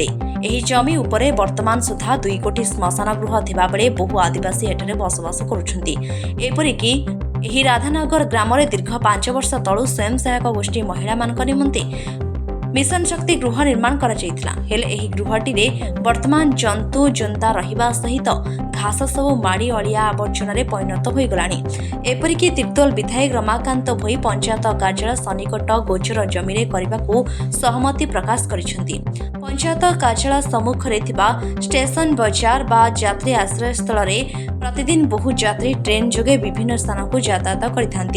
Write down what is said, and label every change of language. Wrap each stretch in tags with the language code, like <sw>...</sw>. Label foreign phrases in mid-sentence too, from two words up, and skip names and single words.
<or>ଏହି ଜମି ଉପରେ ବର୍ତ୍ତମାନ ସୁଦ୍ଧା 2 କୋଟି ଶ୍ମଶାନ ଗୃହ ଥିବାବେଳେ ବହୁ ଆଦିବାସୀ ଏଠାରେ ବସବାସ କରୁଛନ୍ତି। ଏପରିକି ଏହି ରାଧାନଗର ଗ୍ରାମରେ ଦୀର୍ଘ 5 ବର୍ଷ ତଳୁ ସ୍ୱୟଂ ସହାୟକ ଗୋଷ୍ଠୀ ମହିଳାମାନଙ୍କ ନିମନ୍ତେ ମିଶନ ଶକ୍ତି ଗୃହ ନିର୍ମାଣ कराଯାଇଥିଲା। ହେଲେ ଏହି ଗୃହଟିରେ ବର୍ତ୍ତମାନ ଜନ୍ତୁ ଜନ୍ତା ରହିବା ସହିତ ଘାସ ସବୁ ମାଡ଼ି ଅଳିଆ ଆବର୍ଜନାରେ ପରିଣତ ହୋଇଗଲାଣି। ଏପରିକି ତିର୍ତ୍ତୋଲ ବିଧାୟକ ରମାକାନ୍ତ ଭୋଇ ପଞ୍ଚାୟତ କାର୍ଯ୍ୟାଳୟ ସନ୍ନିକଟ ଗୋଚର ଜମିରେ କରିବାକୁ ସହମତି ପ୍ରକାଶ କରିଛନ୍ତି। ପଞ୍ଚାୟତ କାର୍ଯ୍ୟାଳୟ ସମ୍ମୁଖରେ ଥିବା ଷ୍ଟେସନ ବଜାର ବା ଯାତ୍ରୀ ଆଶ୍ରୟସ୍ଥଳରେ ପ୍ରତିଦିନ ବହୁ ଯାତ୍ରୀ ଟ୍ରେନ୍ ଯୋଗେ ବିଭିନ୍ନ ସ୍ଥାନକୁ ଯାତାୟାତ କରିଥାନ୍ତି।</or>